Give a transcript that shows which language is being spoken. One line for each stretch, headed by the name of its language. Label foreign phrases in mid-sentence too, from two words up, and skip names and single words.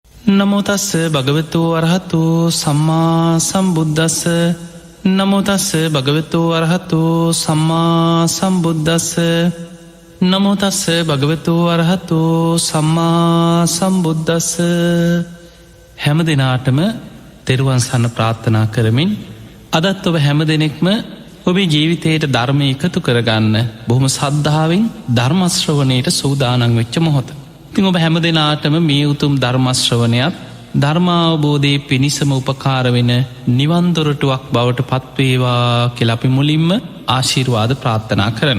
Pali: නමෝ තස්ස භගවතු අරහතු සම්මා සම්බුද්දස්ස නමෝ තස්ස භගවතු අරහතු සම්මා සම්බුද්දස්ස නමෝ තස්ස භගවතු අරහතු සම්මා සම්බුද්දස්ස.
Sinhala: හැම දිනාටම තෙරුවන් සරණ ප්‍රාර්ථනා කරමින් අදත් ඔබ හැම දෙනෙක්ම ඔබේ ජීවිතයට ධර්මය එකතු කරගන්න බොහොම සද්ධාවෙන් ධර්ම ශ්‍රවණයට සූදානම් වෙච්ච මොහොත. ඉතින් ඔබ හැම දෙනාටම මේ උතුම් ධර්ම ශ්‍රවණයත් ධර්මාවබෝධයේ පිණිසම උපකාර වෙන නිවන් දොරටුවක් බවට පත්වේවා කියලා අපි මුලින්ම ආශිර්වාද ප්‍රාර්ථනා කරනවා.